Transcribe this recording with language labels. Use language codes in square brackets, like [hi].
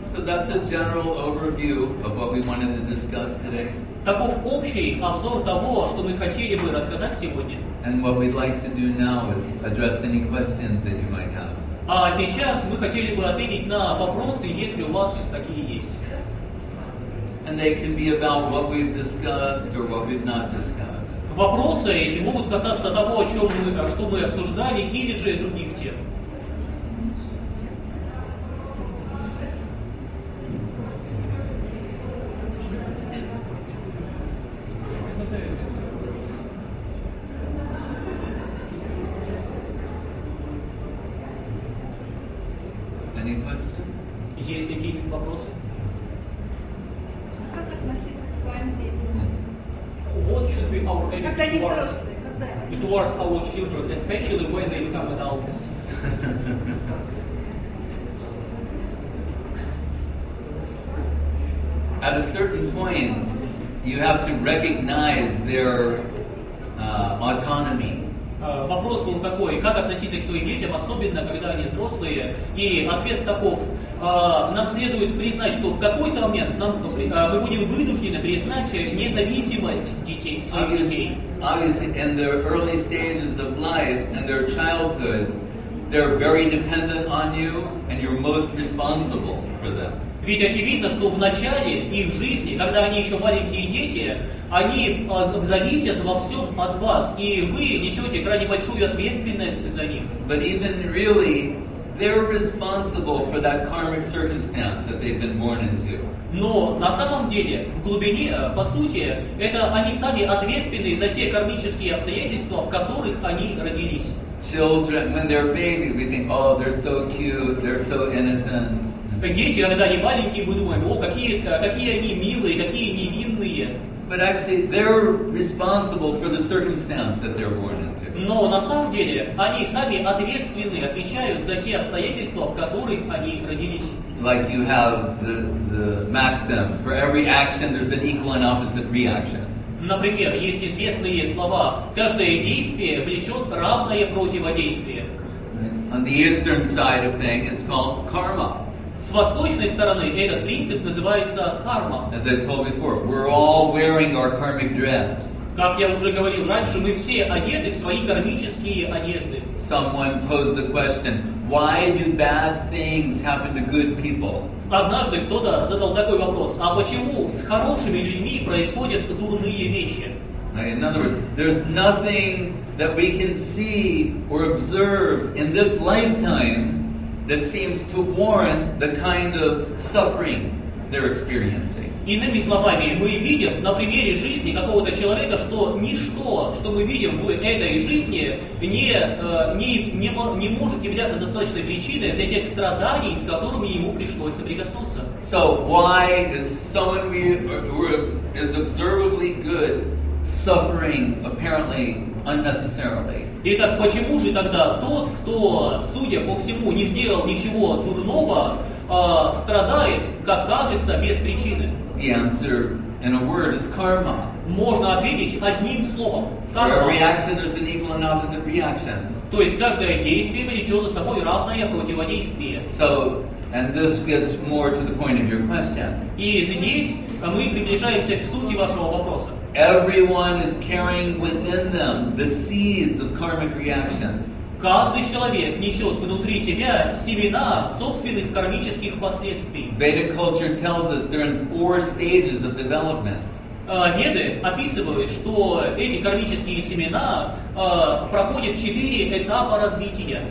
[en] So that's a general overview of what we wanted to discuss today. [ru] Таков общий обзор того, что мы хотели бы рассказать сегодня. [en] And what we'd like to do now is address any questions that you might have. [ru] А сейчас мы хотели бы ответить на вопросы, если у вас такие есть. [en] And they can be about what we've discussed or what we've not discussed. [ru] Вопросы эти могут касаться того, что мы обсуждали, или же других тем. [en] Any questions? [ru] Есть какие-нибудь вопросы? Как относиться к своим детям? [en] What should be our [ru] Когда они [en] attitude towards, [ru] взрослые, когда они... [en] towards our children, especially when they become adults? At a certain point, you have to recognize their autonomy. [ru] Вопрос был такой, как относиться к своим детям, особенно когда они взрослые, и ответ таков: нам следует признать, что в какой-то момент мы будем вынуждены признать независимость детей, своих детей. [en] Obviously, in their early stages of life and their childhood, they're very dependent on you, and you're most responsible for them. [ru] Ведь очевидно, что в начале их жизни, когда они еще маленькие дети, они зависят во всем от вас, и вы несете крайне большую ответственность за них. [en] But even really, they're responsible for that karmic circumstance that they've been born into. [ru] Но на самом деле, в глубине, по сути, это они сами ответственны за те кармические обстоятельства, в которых они родились. [en] Children, when they're babies, we think, oh, they're so cute, they're so innocent. [ru] Дети, когда они маленькие, мы думаем, о, какие они милые, какие невинные. [en] But actually, they're responsible for the circumstance that they're born into. [ru] Но на самом деле, они сами ответственны, отвечают за те обстоятельства, в которых они родились. [en] Like you have the maxim, for every action there's an equal and opposite reaction. [ru] Например, есть известные слова: каждое действие влечет равное противодействие. [en] On the eastern side of things, it's called karma. [ru] С восточной стороны этот принцип называется карма. [en] As I told before, we're all wearing our karmic dress. [ru] Как я уже говорил раньше, мы все одеты в свои кармические одежды. [en] Someone posed the question, why do bad things happen to good people? [ru] Однажды кто-то задал такой вопрос: а почему с хорошими людьми происходят дурные вещи? [en] In other words, there's nothing that we can see or observe in this lifetime that seems to warrant the kind of suffering they're experiencing. [ru] Иными словами, мы видим на примере жизни какого-то человека, что ничто, что мы видим в этой жизни, не может являться достаточной причиной для тех страданий, с которыми ему пришлось соприкоснуться. [en] So why is someone who is observably good suffering apparently unnecessarily? [ru] Итак, почему же тогда тот, кто, судя по всему, не сделал ничего дурного, страдает, как кажется, без причины? [en] The answer in a word is karma. [ru] Можно ответить одним словом: [en] For a [ru] карма. [en] reaction, there's an equal and opposite reaction. [ru] То есть каждое действие влечет за собой равное противодействие. [en] So, and this gets more to the point of your question. [ru] И здесь мы приближаемся к сути вашего вопроса. [en] Everyone is carrying within them the seeds of karmic reaction. [ru] Каждый человек несет внутри себя семена собственных кармических последствий. [en] Vedic culture tells us they're in 4 stages of development. [ru] Веды описывают, что эти кармические семена проходят 4 этапа развития.